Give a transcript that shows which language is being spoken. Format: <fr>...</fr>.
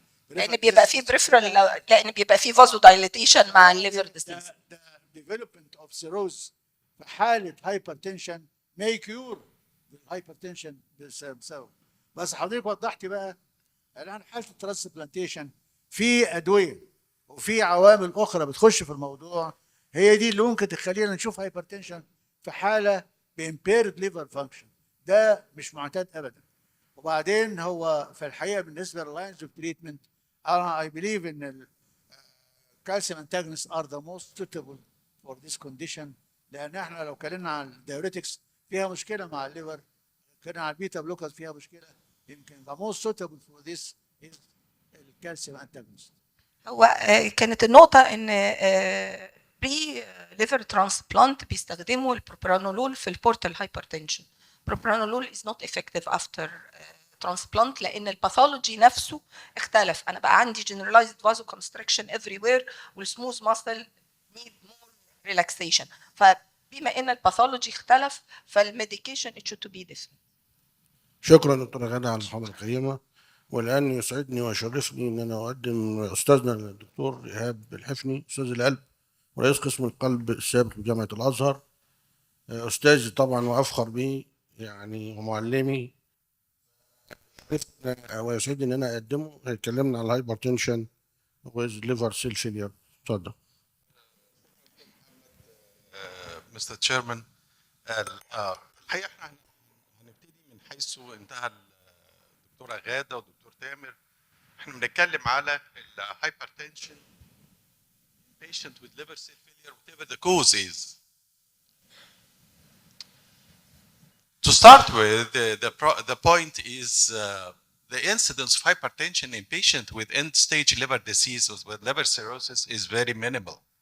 <ar>لأن بيبقى في بريفرال، لأن بيبقى في فازو دايليتيشن مع الليفر ديزيز.</ar> <en>The development of cirrhosis</en> <ar>في حالة</ar> <en>hypertension may cure الهايبرتنشن بسبب.</en> <ar>بس حضرتك وضحتي بقى الآن حالة الترانسبلانتيشن في أدوية وفي عوامل أخرى بتخش في الموضوع، هي دي اللي ممكن تخلينا نشوف هايبرتنشن في حالة بإمبيرد ليفر فانكشن. ده مش معتاد أبدا. وبعدين هو في الحقيقة بالنسبة لللاينز اوف تريتمنت أنا</ar> <en>I believe</en> <ar>إن</ar> <en>calcium antagonists are the most suitable for this condition،</en> <ar>لأن احنا لو اتكلمنا عن الدايوريتكس فيها مشكلة مع الليفر، اتكلمنا عن البيتا بلوكرز فيها مشكلة، يمكن</ar> <en>the most suitable for this is</en> <ar>الكالسيوم antagonist. هو كانت النقطة إن بري ليفر ترانسبلانت بيستخدموا البروبرانولول في البورتال هايبرتنشن.</ar> <en>propranolol is not effective after transplant</en> <ar>لأن الباثولوجي نفسه اختلف. أنا بقى عندي</ar> <en>generalized vasoconstriction everywhere والسموث muscle need more relaxation.</en> <ar>فبما ان الباثولوجي اختلف فالميديكيشن</ar> <en>it should to be different.</en> <ar>شكرا دكتورة غادة على المحاضرة القيمة. والآن يسعدني ويشرفني إن أنا أقدم أستاذنا الدكتور إيهاب الحفني، أستاذ القلب ورئيس قسم القلب السابق بجامعة الأزهر، أستاذي طبعا وأفخر به يعني ومعلمي. ويسعدني إن أنا أقدمه. هيكلمنا على الهايبرتنشن</ar> <en>with liver cell failure.</en> <ar>اتفضل. مستر تشيرمان، الحقيقه احنا هنبتدي من حيث انتهى الدكتوره غاده والدكتور تامر. احنا بنتكلم على الهايبرتنشن</ar> <en>patient with liver cell failure whatever the cause is. To start with, the point is the incidence of hypertension in patient with end-stage liver disease or with liver cirrhosis is very minimal.</en>